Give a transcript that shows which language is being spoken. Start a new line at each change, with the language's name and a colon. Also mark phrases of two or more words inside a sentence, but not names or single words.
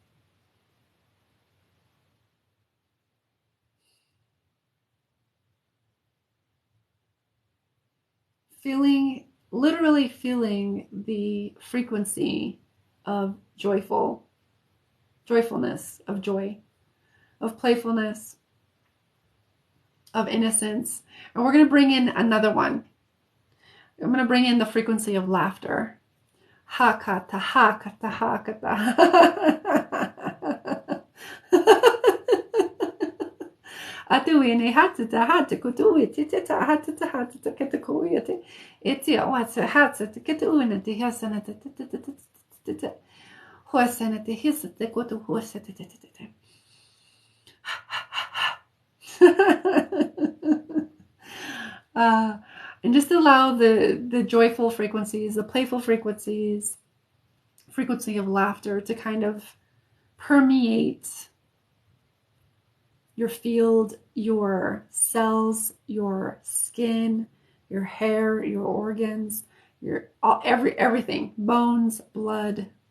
English: Literally feeling the frequency of joyfulness, of joy, of playfulness, of innocence. And we're going to bring in another one. I'm going to bring in the frequency of laughter. Hakata, hakata, hakata. Atuine hatata hata kutuwe tita hatata hatata katakuete. Etia what's hatata katuina te hasana tata. Hoasana te hisata kutu hoasata tata. And just allow the joyful frequencies, the playful frequencies, frequency of laughter to kind of permeate your field, your cells, your skin, your hair, your organs, everything, bones, blood.